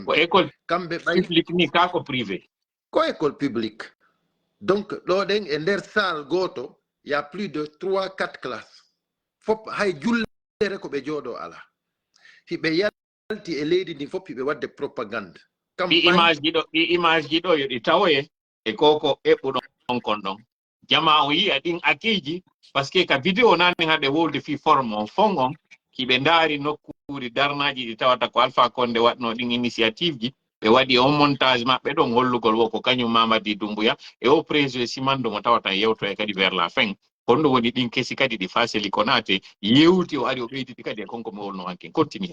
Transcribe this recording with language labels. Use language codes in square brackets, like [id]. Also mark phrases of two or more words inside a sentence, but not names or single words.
[ff] ko école kamɓe ɓay public ni ka ko privé ko [fr] école publique [ff] donc ɗo ɗen e nder salle goto [fr] y a plus de 3-4 classes [ff] fop hay jullere ko ɓe jooɗo ala hiɓe yalti e leydi ndi fop hiɓe wadde propagande ɗi image ji ɗo yo ɗi tawoye e koko eɓɓuɗon kon ɗon jama o yiya ɗin akiji par ce que ka vidéo nani haɗe wolde fi forme on fon on hiɓe ndaari nokkuri darnaji ɗi tawata ko Alpha Condé waɗno ɗin initiative ji ɓe waɗi on montage maɓɓe ɗon hollugol wo ko kañum Mamadi Doumbouya e o président simando mo tawata yewto e kadi [fr] vers la fin [ff] honɗum woni ɗin kesi kadi ɗi faseli konate yewti o ari o ɓeyditi kadi e konko mi wolno hankin continue